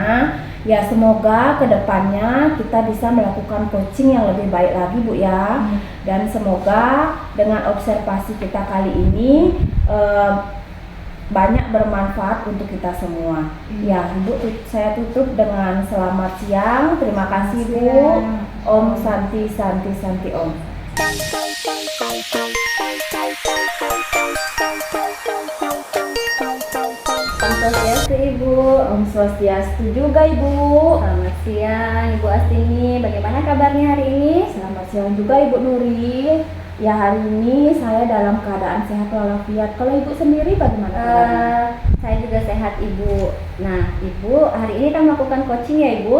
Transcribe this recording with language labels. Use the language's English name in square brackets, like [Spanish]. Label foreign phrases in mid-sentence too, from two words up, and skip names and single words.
[Indonesian] Ya, semoga kedepannya kita bisa melakukan coaching yang lebih baik lagi Bu ya. Dan semoga dengan observasi kita kali ini banyak bermanfaat untuk kita semua. Ya Bu, saya tutup dengan selamat siang. Terima kasih Bu. Om Santi Santi Santi Om. Om Swastiastu Ibu. Om Swastiastu juga Ibu. Selamat siang Ibu Astini. Bagaimana kabarnya hari ini? Selamat siang juga Ibu Nuri. Ya, hari ini saya dalam keadaan sehat walafiat. Kalau Ibu sendiri bagaimana kabarnya? Saya juga sehat Ibu. Nah Ibu, hari ini kita melakukan coaching ya Ibu?